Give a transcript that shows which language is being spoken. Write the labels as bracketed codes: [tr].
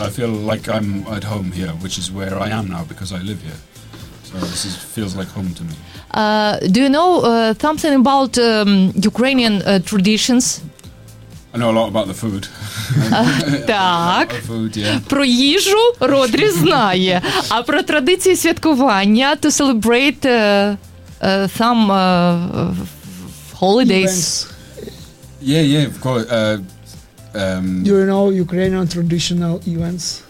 [en] I feel like I'm at home here, which is where I am now, because I live here. So this feels like home to me. Do you know something about Ukrainian traditions? I know a lot about the food. [uk] Так. [en] Food, yeah. [uk] Про їжу Родрі знає. А про традиції святкування, [en] to celebrate some holidays. Events. Yeah, of course. Do you know Ukrainian traditional events?